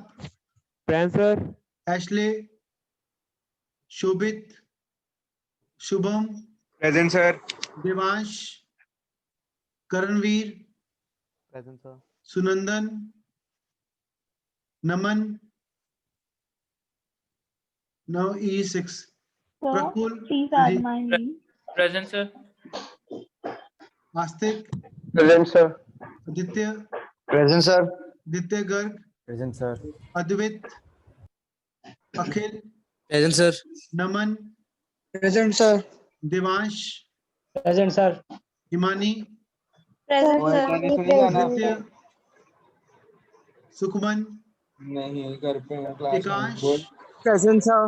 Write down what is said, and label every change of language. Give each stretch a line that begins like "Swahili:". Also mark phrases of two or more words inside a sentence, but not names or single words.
English: Present, sir. Ashley, Shobit, Shubham, Present, sir. Devansh, Karanveer, Present, sir. Sunandan, Naman. Now E6. Prakul, Please add my name. Present, sir. Astik, Present, sir. Aditya, Present, sir. Aditya Garg, Present, sir. Advait, Akhil, Present sir. नमन, Present sir. देवांश, Present sir. हिमानी, Present, sir. नृत्य, सुखमन,
Hindi: नहीं घर पे हूँ, क्लास में हूँ। एकांश, बोल।
English: Present sir.